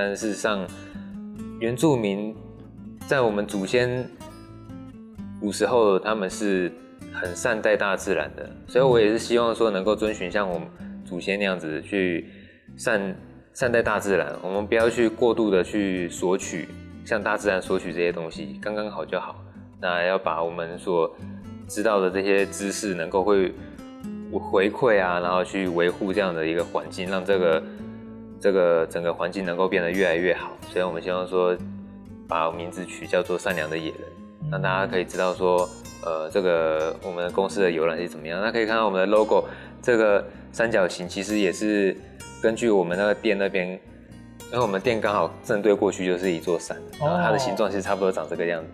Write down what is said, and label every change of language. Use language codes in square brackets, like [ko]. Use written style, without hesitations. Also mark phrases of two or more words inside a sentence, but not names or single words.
[zh] 但是事實上，原住民在我們祖先古時候，他們是很善待大自然的，所以我也是希望說能夠遵循像我們祖先那樣子去善待大自然，我們不要去過度的去索取，向大自然索取這些東西，剛剛好就好。那要把我們所知道的這些知識能夠會回饋啊，然後去維護這樣的一個環境，讓這個整個環境能夠變得越來越好。所以我們希望說把名字取叫做善良的野人，讓大家可以知道說這個我們的公司的由來是怎麼樣。那可以看到我們的 logo， 這個三角形其實也是根據我們那個店那邊，因為我們店剛好正對過去就是一座山，然後它的形狀其實差不多長這個樣子。